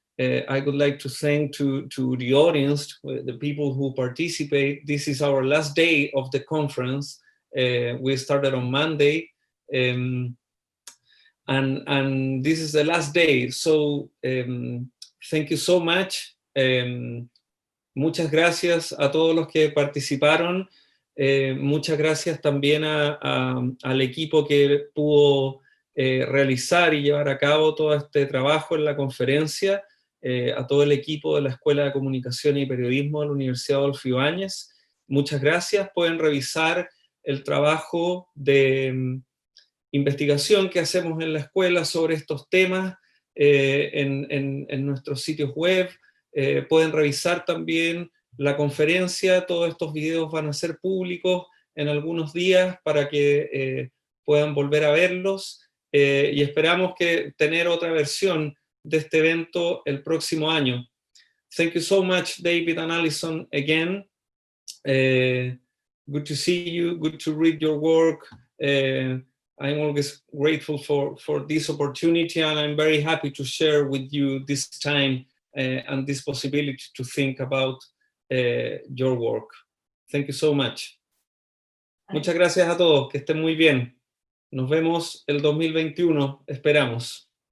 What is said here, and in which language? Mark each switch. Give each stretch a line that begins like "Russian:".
English: I would like to thank to the audience, the people who participate. This is our last day of the conference. We started on Monday. And this is the last day, so thank you so much.
Spanish: Muchas gracias a todos los que participaron. Muchas gracias también al equipo que pudo realizar y llevar a cabo todo este trabajo en la conferencia, a todo el equipo de la Escuela de Comunicaciones y Periodismo de la Universidad de Adolfo Ibáñez. Muchas gracias. Pueden revisar el trabajo de investigación que hacemos en la escuela sobre estos temas en nuestros sitios web. Pueden revisar también la conferencia. Todos estos videos van a ser públicos en algunos días para que puedan volver a verlos, y esperamos que tener otra versión de este evento el próximo año.
English: Thank you so much, David and Alison, again. Good to see you, good to read your work. I'm always grateful for this opportunity, and I'm very happy to share with you this time and this possibility to think about your work. Thank you so much.
Spanish: Muchas gracias a todos, que estén muy bien. Nos vemos el 2021, esperamos.